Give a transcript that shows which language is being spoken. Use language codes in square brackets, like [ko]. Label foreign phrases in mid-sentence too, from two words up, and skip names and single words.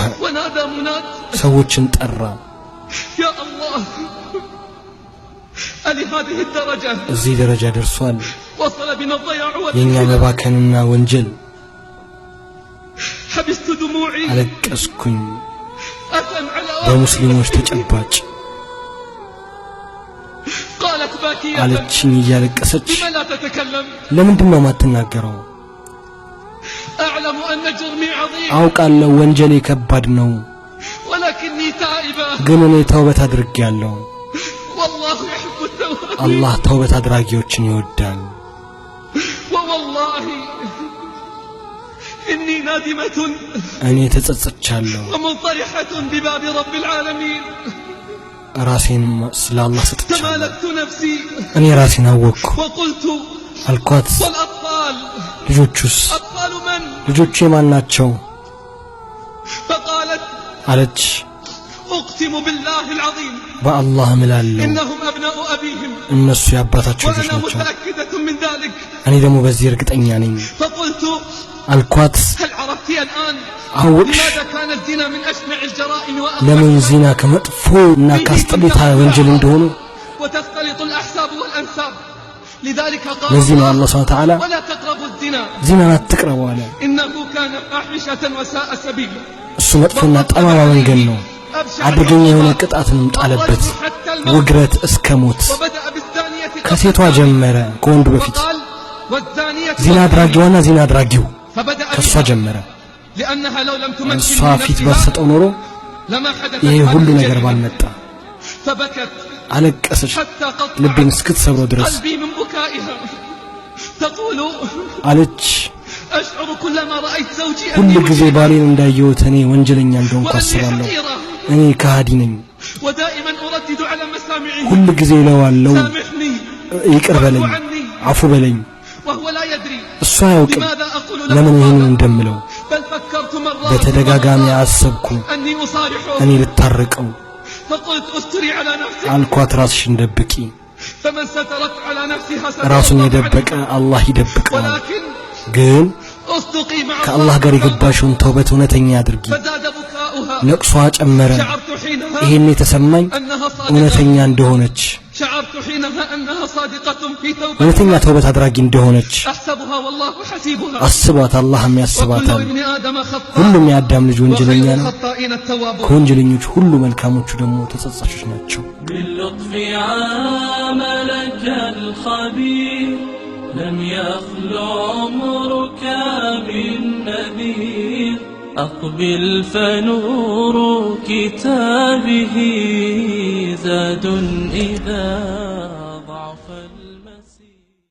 [ar] ونادى مناد [am] ሰዎችን ጠራ [ar] يا الله ألهذه الدرجة [am] እዚህ ደረጃ ደርሷል [ar] وصل بنا الضياع [am] የኛ [ar] والإثم [am] መባከንና ወንጀል [ar] حبست دموعي [am] አለቀስኩኝ [ar] أثم على [am] በሙስሊሞች ተጨባጭ [ar] قالت باكية [am] አለችኝ እያለቀሰች [ar] لم لا تتكلم [am] ለምንድነው ማትናገረው [ar] أعلم أن جرمي عظيم [am] አውቃለሁ ወንጀሌ ከባድ ነው [ar] ولكني تائبة [am] ግን እኔ ተውበት አድርጌያለሁ [ar] والله يحب التوبة [am] አላህ ተውበት አድራጊዎችን ይወዳል [ar] ووالله إني نادمة [am] እኔ ተጸጽቻለሁ [ar] ومنطرحة بباب رب العالمين [am] ራሴን ስለ አላህ ሰጥቻለሁ [ar] تمالكت نفسي [am] እኔ ራሴን አወቅኩ [ar] وقلت [am] አልኳት [ar] والأطفال [am] ልጆቹስ [ar] أطفال من [am] ልጆቹ የማን ናቸው [ar] فقالت [am] አለች [ar] أقسم بالله العظيم [am] በአላህ እምላለሁ [ar] إنهم أبناء أبيهم [am] እነሱ የአባታቸው ልጆች [ar] وأنا [am] ናቸው [ar] متأكدة من ذلك. [am] እኔ ደግሞ በዚህ እርግጠኛ ነኝ [ar] فقلت [am] አልኳት [ar] هل عرفتي الآن [am] አወቅሽ [ar] لماذا كان الزنا من أشنع الجرائم [am] ለምን [ar] وأقبحها [am] ዚና ከመጥፎና ካስጠሉታ ወንጀል እንደሆነ [ar] وتختلط الأحساب والأنساب. لذلك قال [am] ለዚህ ነው [ar] الله الله سبحانه وتعالى ولا تقربوا الزنا [am] ዚናን አትቅረቡ አለ [ar] إنه كان فاحشة وساء سبيلا. [am] እሱ መጥፎና ጠማማ መንገድ ነው አደገኛ የሆነ ቅጣትንም ጣለበት ውግረት እስከ ሞት [ar] وبدأ بالثانية [am] ከሴቷ ጀመረ ከወንዱ በፊት [ar] وقال والزانية [am] ዚና አድራጊዋና ዚና አድራጊው [ar] فبدأ [am] ከሷ [ar] بها [am] ጀመረ [ar] لأنها لو لم تمكن [am] እሷ [ar] من [am] ፊት [ar] نفسها [am] ባሰጠው ኖሮ [ar] لما حدث [am] ይሄ [ar] هذه [am] ሁሉ ነገር [ar] الجريمة. [am] ባልመጣ [ar] فبكت [am] አለቀሰች [ar] حتى [am] ልቤን [ar] قطعت [am] እስክትሰብረው ድረስ [ar] قلبي من بكائها. تقول [am] አለች [ar] أشعر كلما رأيت زوجي [am] ሁሉ [ar] أني [am] ጊዜ ባሌን እንዳየሁት እኔ ወንጀለኛ እንደሆንኩ [ar] وأني [am] አስባለሁ [ar] حقيرة [am] እኔ ከሃዲ ነኝ [ar] ودائما أردد على مسامعه [am] ሁሉ ጊዜ እለዋለሁ [ar] سامحني [am] ይቅር በለኝ አፉ በለኝ [ar] وهو لا يدري [am] እሱ አያውቅም [ar] لماذا أقول [am] ለምን [ar] له [am] ይህንን [ar] هذا. [am] እንደምለው [ar] بل فكرت مرات [am] በተደጋጋሚ አሰብኩ [ar] أني أصارحه [am] እኔ ልታረቀው [ar] فقلت استري على نفسك [am] አልኳት ራስሽን ደብቂ [ar] فمن سترت على نفسها ستر [am] ራሱን [ar] الله [am] የደበቀ [ar] عليها. [am] አላህ ይደብቀዋል [ar] ولكن [am] ግን [ar] أصدقي مع [am] ከአላህ ጋር የገባሽውን ተውበት እውነተኛ አድርጊ [ar] فزاد بكاؤها. [am] ለቅሷ ጨመረ [ar] شعرت حينها [am] ይሄን የተሰማኝ [ar] أنها صادقة [am] እውነተኛ እንደሆነች [ar] شعرت حينها أنها صادقة في توبتها. [am] እውነተኛ ተውበት አድራጊ እንደሆነች [ar] أحسبها والله حسيبها. [am] አስቧት አላህም [ar] وكل [am] ያስባታል [ar] ابن آدم خطاء [am] ሁሉም የአዳም ልጅ ወንጀለኛ [ar] وخير [am] ነው [ar] الخطائين التوابون. [am] ከወንጀለኞች ሁሉ መልካሞቹ ደግሞ ተጸጻቾች ናቸው [ar] باللطف عاملك الخبير لم يخلو عمرك بالنذير أقبل فنور كتابه زاد إذا ضعف المسير